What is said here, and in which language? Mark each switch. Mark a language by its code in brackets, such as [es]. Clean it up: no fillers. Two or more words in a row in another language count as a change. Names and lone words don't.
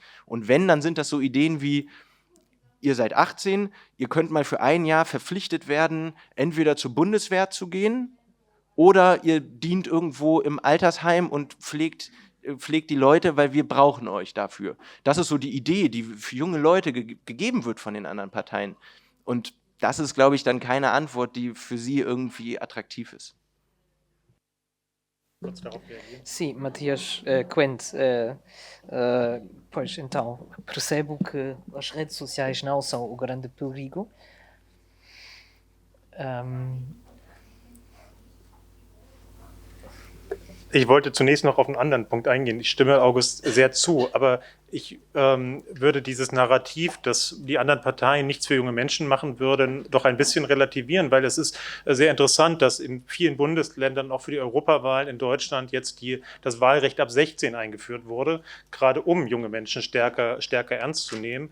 [de] Und wenn, dann sind das so Ideen wie: Ihr seid 18, ihr könnt mal für ein Jahr verpflichtet werden, entweder zur Bundeswehr zu gehen oder ihr dient irgendwo im Altersheim und pflegt die Leute, weil wir brauchen euch dafür. Das ist so die Idee, die für junge Leute gegeben wird von den anderen Parteien. Und das ist, glaube ich, dann keine Antwort, die für sie irgendwie attraktiv ist. Kurz darauf reagieren. [pt] Sim, Matias Quente, pois então, percebo que as redes sociais não são o grande perigo. [de] Ich wollte zunächst noch auf einen anderen Punkt eingehen. Ich stimme August sehr zu, aber ich würde dieses Narrativ, dass die anderen Parteien nichts für junge Menschen machen würden, doch ein bisschen relativieren, weil es ist sehr interessant, dass in vielen Bundesländern, auch für die Europawahlen in Deutschland, jetzt das Wahlrecht ab 16 eingeführt wurde, gerade um junge Menschen stärker ernst zu nehmen.